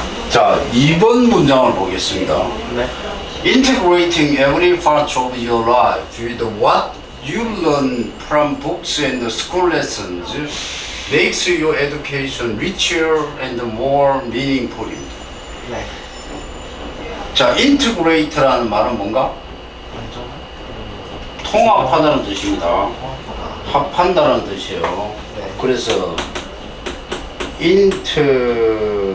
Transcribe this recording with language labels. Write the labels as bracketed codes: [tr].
[ko] 자, 2번 문장을 보겠습니다. 네. [en] Integrating every part of your life with what you learn from books and school lessons makes your education richer and more meaningful. [ko] 네. 자, integrate라는 말은 뭔가? 완전 통합하다는 뜻입니다. 통합하다. 합한다는 뜻이에요. 네. 그래서 integrate